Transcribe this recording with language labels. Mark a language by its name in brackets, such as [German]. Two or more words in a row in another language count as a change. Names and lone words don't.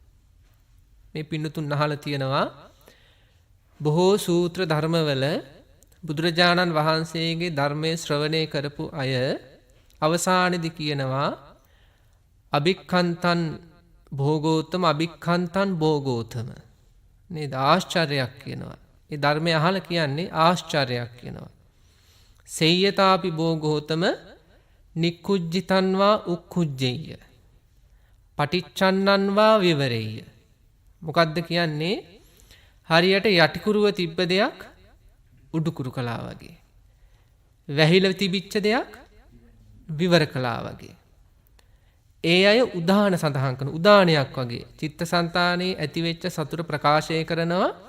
[Sinhala] මේ පින්නතුන් අහලා තියෙනවා බොහෝ සූත්‍ර ධර්මවල බුදුරජාණන් වහන්සේගේ ධර්මයේ ශ්‍රවණය කරපු අය අවසානයේදී කියනවා [Pali] අභික්ඛන්තං භෝගෝත්තම අභික්ඛන්තං භෝගෝත්තම. [Sinhala] නේද? ආශ්චර්යයක් කියනවා. ඒ ධර්මය අහලා කියන්නේ ආශ්චර්යයක් කියනවා. [Pali] සේයතාපි භෝගෝත්තම නික්කුජ්ජිතං වා උක්කුජ්ජෙය්‍ය පටිච්චන්නං වා විවරෙය්‍ය. [Sinhala] මොකද්ද කියන්නේ? හරියට යටිකුරුව තිබ්බ දෙයක් උඩුකුරු කළා වගේ, වැහිලා තිබිච්ච දෙයක් විවර කළා වගේ. ඒ අය උදාහරණ සඳහන් කරන උදාහරණයක් වගේ චිත්තසංතානයේ ඇතිවෙච්ච සතුට ප්‍රකාශය කරනවා.